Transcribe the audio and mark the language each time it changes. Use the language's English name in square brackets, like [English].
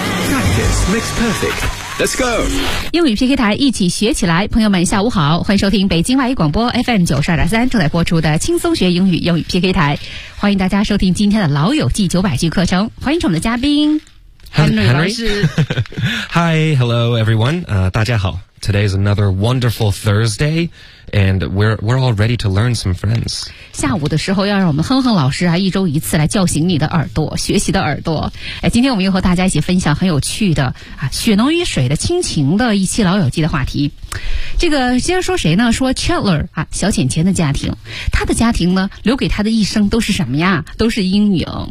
[English] Practice makes perfect. Let's go! [Chinese] 英语 PK 台一起学起来，朋友们下午好，欢迎收听北京外语广播 FM 92.3正在播出的轻松学英语英语 PK 台，欢迎大家收听今天的老友记900句课程，欢迎我们的嘉宾 Henry 老师。 [English] Hi, hello everyone, [Chinese] 大家好。 [English] Today is another wonderful Thursday, and we're all ready to learn some friends. [Chinese] 下午的时候要让我们哼哼老师啊，一周一次来叫醒你的耳朵，学习的耳朵。哎，今天我们又和大家一起分享很有趣的啊，血浓于水的亲情的一期老友记的话题。这个先说谁呢？说 Chandler 啊，小浅浅的家庭，他的家庭呢，留给他的一生都是什么呀？都是阴影。